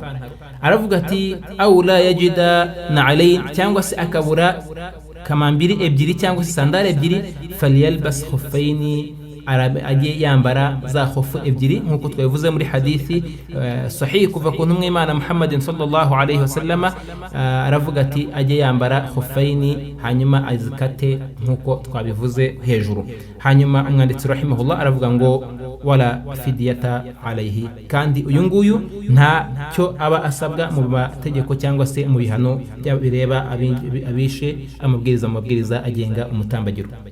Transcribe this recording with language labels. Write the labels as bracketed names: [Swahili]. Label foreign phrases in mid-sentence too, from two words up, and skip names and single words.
[Kinyarwanda] Aravuga ati [Arabic] أو لم يجد نعلين [Kinyarwanda] cyangwa se akabura kamambiri ebyiri cyangwa se sandale ebyiri, [Arabic] فليلبس خفين [Kinyarwanda] ajye yambara za khofu ebyiri nkuko twavuze muri hadithi sahih kuva ku ntumwa Imana Muhammadin [Arabic] صلى الله عليه وسلم. [Kinyarwanda] Aravuga ati ajye yambara khuffaini hanyuma azikate nkuko twabivuze hejuru. Hanyuma umwanditsi rahimahullah aravuga ngo [Arabic] ولا فدية عليه, [Kinyarwanda] kandi uyu nguyu nta cyo aba asabwa mu mategeko cyangwa se mu bihano bireba abishe amabwiriza agenga umutambagiro.